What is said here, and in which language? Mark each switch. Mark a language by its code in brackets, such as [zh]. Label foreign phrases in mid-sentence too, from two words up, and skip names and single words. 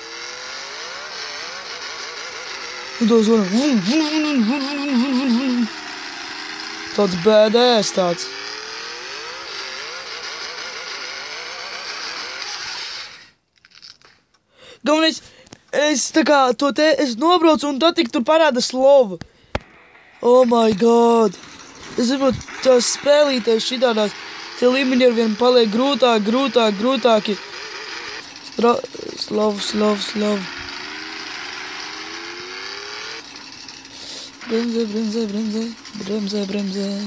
[lv] Un to zvanu. Tāds badass tāds. Galvenais, es tā kā to te, es nobraucu un tad tik tur parāda slova. [en] Oh my god. [lv] Es saprotu, tās spēlītēs šitādās, tie līmeņi ar vien paliek grūtāki. Slow. Bremzē.